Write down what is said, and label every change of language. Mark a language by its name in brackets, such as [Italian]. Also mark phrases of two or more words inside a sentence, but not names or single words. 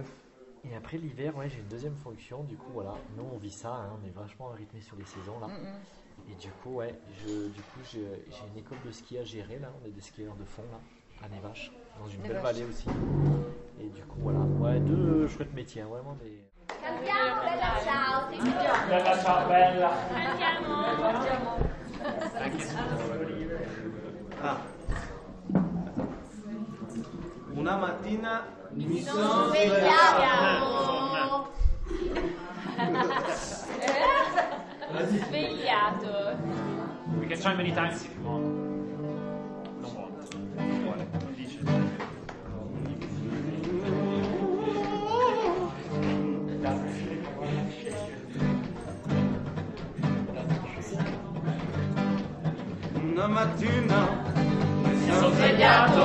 [French] Et après l'hiver, ouais, j'ai une deuxième fonction. Du coup, voilà, nous on vit ça, hein, on est vachement rythmé sur les saisons là. Et du coup, ouais, j'ai une école de ski à gérer là. On est des skieurs de fond là, à Nevache, dans une belle vallée aussi. Et du coup, voilà, ouais, deux chouettes métiers, hein, vraiment des. [Italian] Cantiamo, bella ciao. Bella ciao, bella. Ah. Una mattina mi sono svegliato. svegliato. [English] We can try many times if you want. Non want. [Italian] Non vuole. Dice. Una mattina mi sono svegliato.